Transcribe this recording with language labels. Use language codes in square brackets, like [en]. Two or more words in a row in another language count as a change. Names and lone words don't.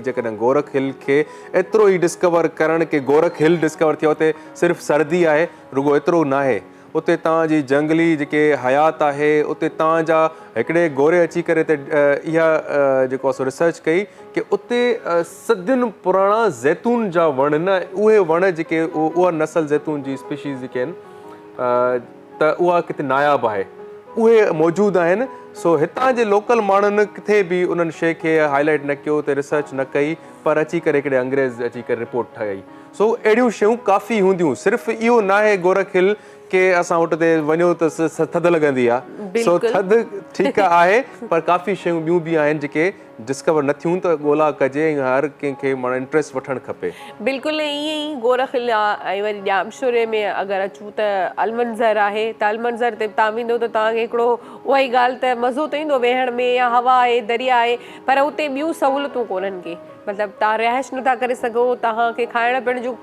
[sd] जेकॾहिं गोरख हिल खे एतिरो ई डिस्कवर करणु की गोरख हिल डिस्कवर थियो, उते सिर्फ़ु सर्दी आहे, रुगो एतिरो न आहे, उते तव्हांजी जंगली जेके हयात आहे, उते तव्हांजा हिकिड़े गोरे अची करे इहा जेको आहे रिसर्च कई की उते सदियुनि पुराणा ज़ैतून जा वण न, उहे वण जेके उहा नसल ज़ैतून जी स्पीशीज़ जेके आहिनि त उहा किथे नायाबु आहे, उहे मौजूदु आहिनि। सो हितां जे लोकल माण्हुनि किथे बि उन्हनि शइ खे हाईलाइट न कयो, उते रिसर्च न कई, पर अची करे हिकिड़े अंग्रेज़ अची करे रिपोर्ट ठाही। सो अहिड़ियूं शयूं काफ़ी हूंदियूं, सिर्फ़ु इहो न आहे गोरख हिल के असां वटि ते वञो त थधि लॻंदी आहे, सो थधि ठीकु आहे, पर काफ़ी शयूं ॿियूं बि आहिनि जेके डिस्कवर न थियूं, त ॻोल्हा कजे ऐं हर कंहिंखे माना इंट्रस्ट वठणु खपे। बिल्कुलु ईअं ई गोरख हिल आहे। ऐं वरी ॼामशोरे में अगरि अचूं त अलमंज़र आहे, त अलमंज़र ते तव्हां वेंदो त तव्हांखे हिकिड़ो उहा ई ॻाल्हि त मज़ो त ईंदो वेहण में, या हवा आहे, दरिया आहे, पर उते ॿियूं सहूलियतूं कोन्हनि के, मतिलबु तव्हां रिहाइश नथा करे सघो, तव्हांखे खाइण पीअण जूं